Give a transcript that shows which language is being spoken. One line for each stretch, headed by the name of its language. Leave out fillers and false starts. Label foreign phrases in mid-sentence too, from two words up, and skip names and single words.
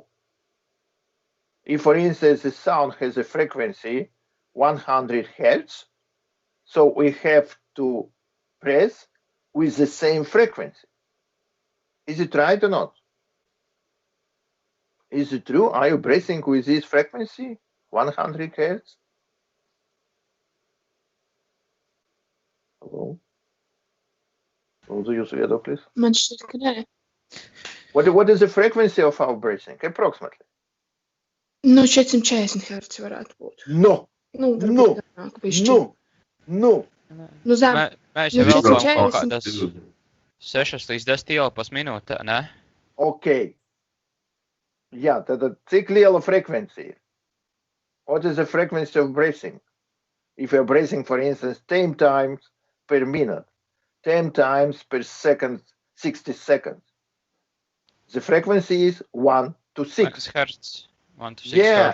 English: If, for instance, the sound has a frequency 100 hertz, so we have to press with the same frequency. Is it right or not? Is it true? Are you breathing with this frequency, 100 hertz? Hello?
Latvian: Lūdzu, jūsu viedoklis. Man šķiet, ka nē.
English: What is the frequency of our breathing, approximately?
Latvian: Nu, 440 hertz varētu būt.
English: No,
Latvian: Nu,
English: no,
Latvian: varbūt garāk bišķi.
English: no, no.
Latvian: Nu, zem. Mēs Nu, jau velkām 440. kaut kādas 6 līdz 10 elpas minūtē, ne? Ok. Jā, tad cik liela frekvencija?
English: What is the frequency of breathing? If you're breathing, for instance, 10 times per minute, 10 times per second, 60 seconds. The frequency is 1 to 6. Hertz. 1 to 6 Yeah,